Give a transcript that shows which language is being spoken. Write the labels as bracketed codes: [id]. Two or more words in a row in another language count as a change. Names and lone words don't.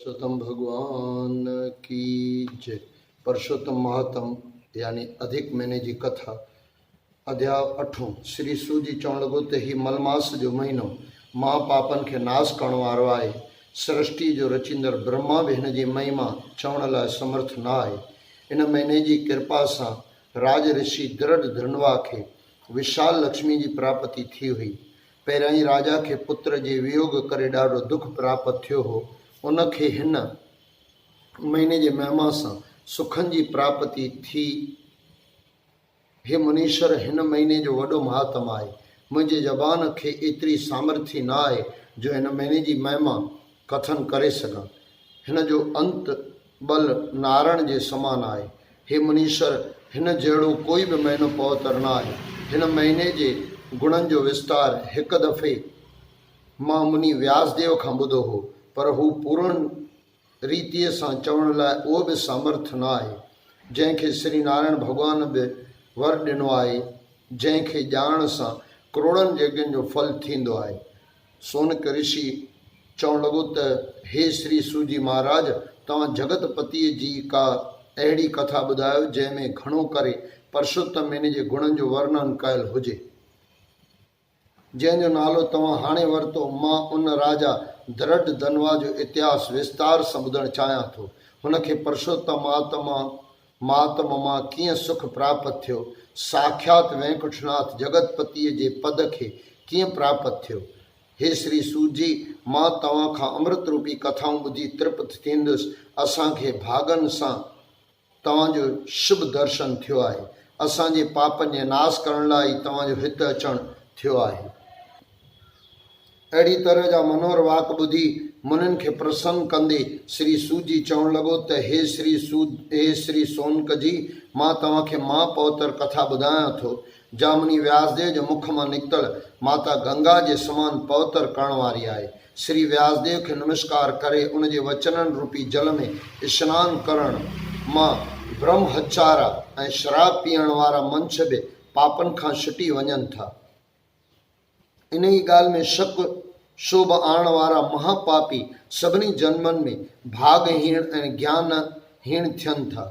[hi] पुरुषोत्तम भगवान की जय। [sd] पुरुषोत्तम महात्म यानी अधिक महीने जी कथा अध्याय 8। श्री सूजी चवण लॻो त ही मलमास जो महीनो महापापन के नाश करण वारो आहे। सृष्टि जो रचिंदड़ ब्रह्मा भी हिन जी महिमा चवण लाइ समर्थ न आहे। इन महीने जी कृपा सां राज ऋषि दृढ़ धनवा के विशाल लक्ष्मी जी प्राप्ति थी हुई। पहिरियां ई राजा के पुत्र जे वियोग करे ॾाढो दुख प्राप्त थियो हो। उनखे हिन महीने जे महिमा सां सुखनि जी प्राप्ति थी। हे मुनीश्वर, हिन महीने जो वॾो महात्म आहे। मुंहिंजे ज़बान खे एतिरी सामर्थ्य न आहे जो हिन महीने जी महिमा कथन करे सघां। हिन जो अंत बल नारायण जे समान आहे। हे मुनीश्वर, हिन जहिड़ो कोई बि महीनो पवित्र न आहे। हिन महीने जे गुणनि जो विस्तार हिकु दफ़े मां मुनि व्यासदेव खां ॿुधो हो, पर हू पूर्ण रीतीअ सां चवण लाइ उहो बि सामर्थ न आहे, जंहिंखे श्री नारायण भॻवान बि वर ॾिनो आहे, जंहिंखे ॼाणण सां करोड़नि यज्ञनि जो फल थींदो आहे। सोनक ऋषि चवण लॻो त हे श्री सूजी महाराज, तव्हां जगतपतिअ जी का अहिड़ी कथा ॿुधायो जंहिंमें घणो करे पुरुषोत्तम महीने जे गुणनि जो वर्णन कयल हुजे। जंहिंजो नालो तव्हां हाणे वरितो, मां उन राजा दृढ़ धनवा जो इतिहास विस्तार सां ॿुधणु चाहियां थो। हुनखे पुरुषोत्तम महात्मा मां कीअं सुख प्राप्त थियो, साक्षात वेंकुटनाथ जगतपतिअ जे पद खे कीअं प्राप्त थियो। हे श्री सूजी, मां तव्हां खां अमृत रूपी कथाऊं ॿुधी तृप्त थींदुसि। असांखे भागनि सां तव्हांजो शुभ दर्शन थियो आहे। असांजे पापनि जे नाश करण लाइ तव्हांजो हिते अचणु थियो आहे। अहिड़ी तरह जा मनोहर वाक ॿुधी मुनिनि खे प्रसन्न कंदे श्री सूजी चवण लॻो त हे श्री सोनक जी, मां तव्हांखे महापवित्र कथा ॿुधायां थो। जामुनी व्यासदेव जे मुख मां निकितल माता गंगा जे समान पवित्र करण वारी आहे। श्री व्यासदेव खे नमस्कार करे उन जे वचननि रूपी जल में स्नान करण मां ब्रह्महचारा ऐं शराब पीअण वारा मंछ बि पापनि खां छुटी वञनि था। इन ई ॻाल्हि में शक शोभ आणण वारा महापापी सभिनी जन्मनि में भागहीण ऐं ज्ञानहीण थियनि था।